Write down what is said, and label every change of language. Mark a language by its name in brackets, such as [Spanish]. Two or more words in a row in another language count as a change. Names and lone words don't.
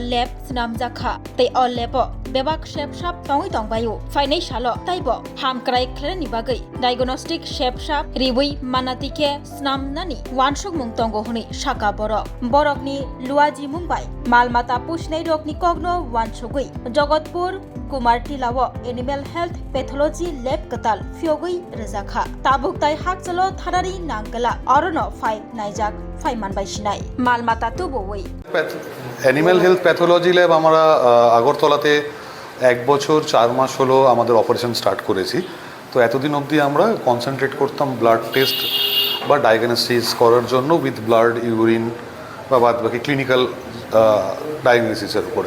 [Kok Borok] लैब स्नामजाखा ते अ लैब बेबाक शेपशाप तंगै तंगबायो फाइनाय सालो ताइबो हामक्राय ख्लेनि बागै डायग्नोस्टिक शेपशाप रिबुई मानातिके स्नामनानि वानसग मुं तंगो हुनि शाखा बरकनि लुआजी मुंबाय मालमाता पुसनाय रकनि कग्नो वानसगुई जगतपुर कुमार टिलाव एनिमेल हेल्थ पैथोलॉजी लैब कताल फियोगै रजाखा ताबुकताय हाकचलो थारारि नांगला अरनो फाइ नाइजाक फाइमान बाइसिनाय मालमाता तुबुई [Bangla] অ্যানিম্যাল হেলথ প্যাথোলজি ল্যাব আমরা আগরতলাতে 1 বছর 4 মাস হলো আমাদের অপারেশন স্টার্ট করেছি। তো এতদিন অবধি আমরা কনসেন্ট্রেট করতাম [English] blood test [Bangla] বা ডায়াগনোসিস করার জন্য [English] with blood urine [Bangla] বা বাদবাকি ক্লিনিক্যাল ডায়াগনোসিসের উপরে।